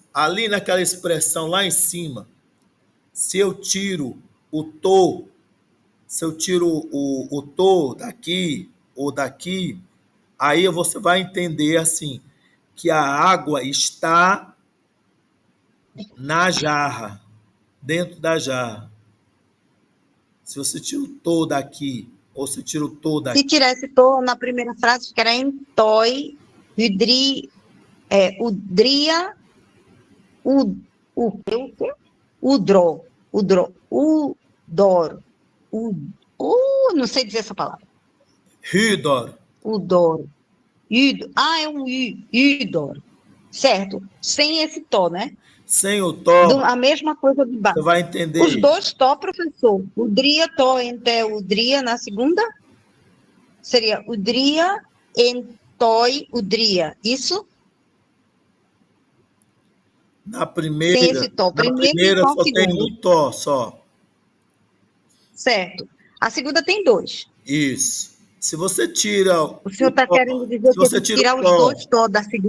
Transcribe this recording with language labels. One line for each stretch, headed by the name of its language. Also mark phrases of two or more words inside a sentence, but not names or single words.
Portuguese: Ali naquela expressão lá em cima, se eu tiro o to, se eu tiro o to daqui ou daqui, aí você vai entender assim, que a água está na jarra, dentro da jarra. Se você tira o to daqui, ou se tira o to daqui... Se tirar esse to na primeira frase, ficará em toi, udria, udro, udor, não sei dizer essa palavra. Hydor. Udor. É um idor. Certo. Sem esse to, né? Sem o to. A mesma coisa de baixo. Você vai entender. Os dois to, professor. Udria, to, ente, udria na segunda. Seria udria, entoi, udria. Isso? Na primeira, sem esse to. Primeira só tem um to só. Certo. A segunda tem dois. Isso. Se você tira... O senhor está querendo dizer que você tirar os dois to da segunda?